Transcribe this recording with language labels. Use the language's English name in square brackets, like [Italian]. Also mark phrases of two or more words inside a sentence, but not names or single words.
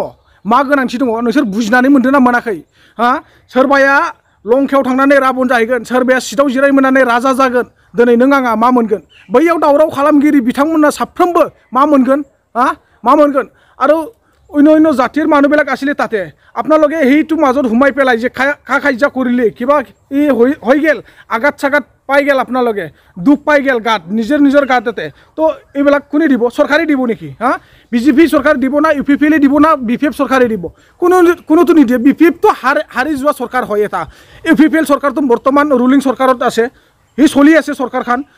[Bodo] दङ नोंसोर बुजिनानै मोनदों ना मोनाखै हा सोरबाया लंकायाव थांनानै राबन जाहैगोन सोरबाया सिटाव जिरायमोननानै राजा जागोन दिनै नों आंहा मा मोनगोन बैयाव दावराव खालामगिरि बिथांमोनना साफ्रोमबो मा मोनगोन हा मा मोनगोन [Assamese] আৰু অন্য জাতিৰ মানুহবিলাক আছিলে তাতে আপোনালোকে সেইটো মাজত সোমাই পেলাই যে কা কাজিয়া কৰিলে কিবা হৈ গেল আঘাত চাঘাত পাই গেল আপোনালোকে দুখ পাই গেল গাত নিজৰ গাততে তো এইবিলাক কোনে দিব চৰকাৰে দিব নেকি হা বিজেপি চৰকাৰ দিব না ইউপিপিএলে দিব না বিপিএফ চৰকাৰে দিব কোনোতো নিদিয়ে বিপিএফটো হাৰি যোৱা চৰকাৰ হয় এটা ইউপিপিএল চৰকাৰটো বৰ্তমান ৰুলিং চৰকাৰত আছে সি চলি আছে চৰকাৰখন